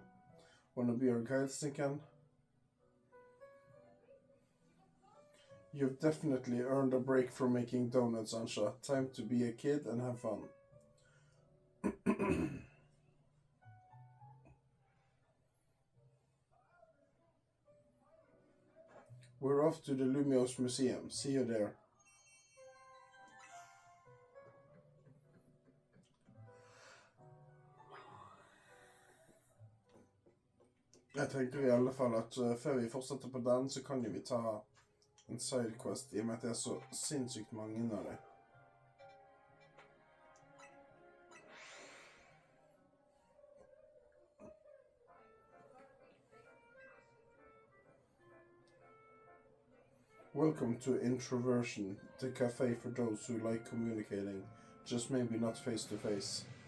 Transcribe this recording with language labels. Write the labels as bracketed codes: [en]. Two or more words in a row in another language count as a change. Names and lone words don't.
[en] Wanna be our guide, Stinkan? You've definitely earned a break from making donuts, Ansha. Time to be a kid and have fun. We're off to the Lumios Museum. See you there. [no] Jeg tenker i alle fall at før vi fortsetter på den, så kan jo vi ta en sidequest, i og med at det er så sinnssykt mange av det. [en] Welcome to Introversion, the cafe for those who like communicating, just maybe not face to face.